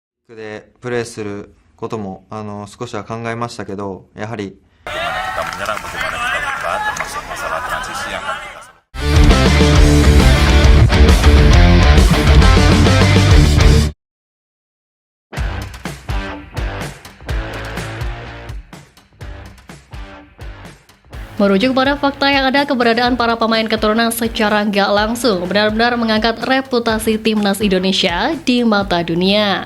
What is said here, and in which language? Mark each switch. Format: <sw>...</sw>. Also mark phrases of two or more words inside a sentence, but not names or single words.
<ja>でプレーすることも少しは考えましたけど、やはり</ja> <id>Bagaimana kita menyerang, bagaimana kita bertahan, termasuk masalah transisi yang akan kita selesaikan. Merujuk pada fakta yang ada, keberadaan para pemain keturunan secara nggak langsung benar-benar mengangkat reputasi timnas Indonesia di mata dunia.</id>